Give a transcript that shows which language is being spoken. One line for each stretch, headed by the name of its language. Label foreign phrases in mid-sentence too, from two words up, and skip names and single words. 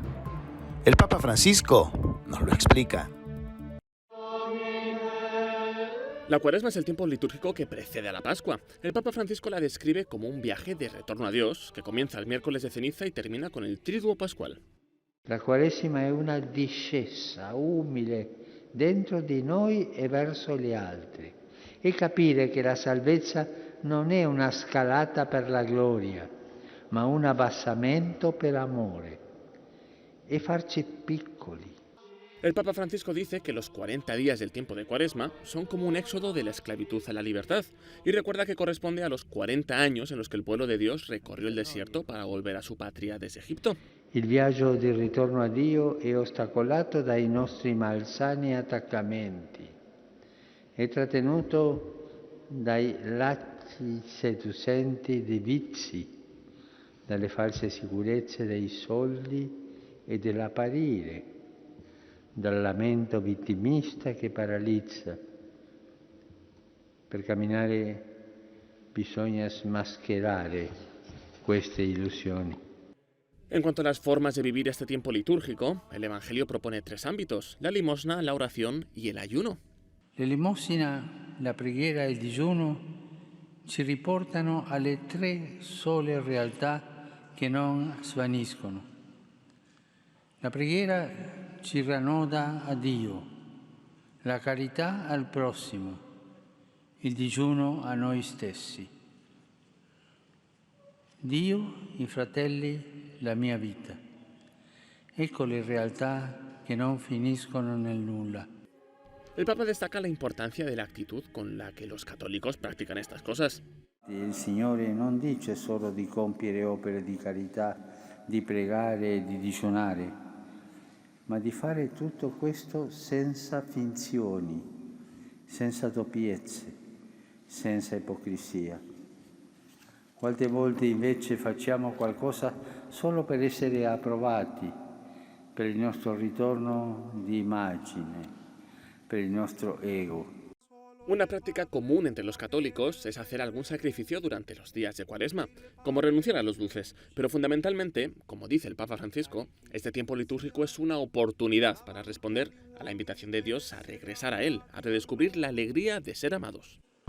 Spanish: El Papa Francisco nos lo explica. La Cuaresma es el tiempo litúrgico que precede a la Pascua. El Papa Francisco la describe como un viaje de retorno a Dios que comienza el miércoles de ceniza y termina con el Triduo Pascual.
Italian: La Quaresima è una discesa umile dentro di noi e verso gli altri e capire che la salvezza non è una scalata per la gloria, ma un abbassamento per amore e farci piccoli.
Spanish: El Papa Francisco dice que los 40 días del tiempo de Cuaresma son como un éxodo de la esclavitud a la libertad y recuerda que corresponde a los 40 años en los que el pueblo de Dios recorrió el desierto para volver a su patria desde Egipto.
Italian: Il viaggio di ritorno a Dio è ostacolato dai nostri malsani attaccamenti, è trattenuto dai lacci seducenti dei vizi, dalle false sicurezze dei soldi e dell'apparire, dal lamento vittimista che paralizza. Per camminare bisogna smascherare queste illusioni.
Spanish: En cuanto a las formas de vivir este tiempo litúrgico, el Evangelio propone 3 ámbitos: la limosna, la oración y el ayuno.
Italian: L'elemosina, la preghiera e il digiuno ci riportano alle 3 sole realtà che non svaniscono. La preghiera ci ranoda a Dio, la carità al prossimo, il digiuno a noi stessi. Dio, i fratelli, la mia vita. Ecco le realtà che non finiscono nel nulla.
Spanish: El Papa destaca la importancia de la actitud con la que los católicos practican estas cosas.
Italian: Il Signore non dice solo di compiere opere di carità, di pregare e di digiunare, ma di fare tutto questo senza finzioni, senza doppiezze, senza ipocrisia. Quante volte invece facciamo qualcosa solo per essere approvati, per il nostro ritorno di immagine, per il nostro ego.
Spanish: Una práctica común entre los católicos es hacer algún sacrificio durante los días de Cuaresma, como renunciar a los dulces. Pero fundamentalmente, como dice el Papa Francisco, este tiempo litúrgico es una oportunidad para responder a la invitación de Dios a regresar a Él, a redescubrir la alegría de ser amados.